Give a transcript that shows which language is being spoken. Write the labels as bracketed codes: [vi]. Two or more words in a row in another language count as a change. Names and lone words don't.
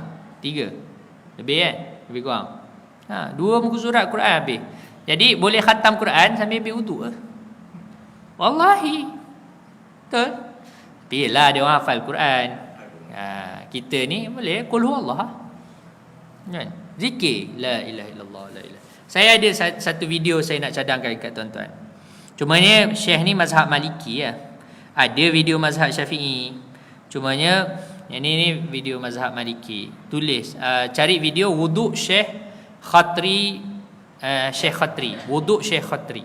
[ms] 2,5, 3. Lebih kan? Lebih kurang. Dua muka surat Quran habis. Jadi boleh khatam Quran sambil ambil wuduk lah. Wallahi. Betul. Tapi yelah dia orang hafal Quran. Kita ni boleh [ar] قل هو الله. [ms] Kan? [ar] ذكر لا إله إلا الله لا إله. [ms] Saya ada satu video saya nak cadangkan kat tuan-tuan. Cumanya Syekh ni mazhab Maliki lah. Ada video mazhab Syafi'i. Cumanya yang ni video mazhab Maliki. Tulis cari video wuduk Syekh Khatri, Syekh Khatri, wuduk Syekh Khatri.